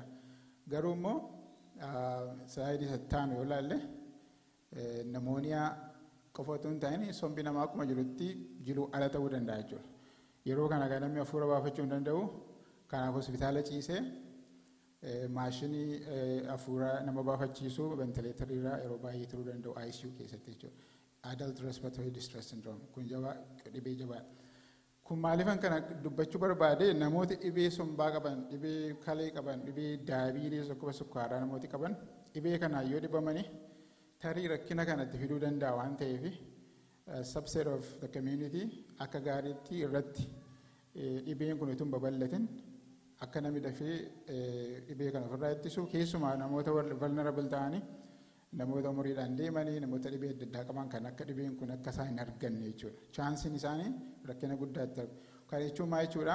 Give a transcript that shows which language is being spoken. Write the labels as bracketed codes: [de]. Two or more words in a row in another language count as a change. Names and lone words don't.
[om] Garuu immoo saayidii sattaanu yoo ilaalle nimooniyaa qofa otoo hin taane sombi namaa akkuma jirutti jiluu ala ta'uu danda'a jechuudha. Yeroo kana kan namni hafuura baafachuu hin danda'u. Kanaaf hospitaala ciisee maashinii hafuura nama baafachiisu ventileetariirra yeroo baay'ee turuu danda'u ICU keessatti jechuudha. [en] Adult respiratory distress syndrome [om] kun dhibee jabaadha. Kun maaliifan kana dubbachuu barbaade namooti dhibee sombaa qaban, dhibee kalee qaban, dhibee daayibiitii akkuma sukkaaraa namooti qaban dhibee kanaan yoo dhibamani tarii rakkina kanatti fiduu danda'a waan ta'eef [en] subset of the community [om] akka gaariitti irratti dhibeen kun utuu hin babal'atin akka namni dafee dhibee kana ofirraa ittisu keessumaa namoota vulnerable ta'anii namoota umuriidhaan deemanii namoota dhibee adda addaa qaban kan akka dhibeen kun akka isaan hin arganne jechuudha. Chaansiin isaanii rakkina guddaatti argu. Kana jechuun maal jechuudha?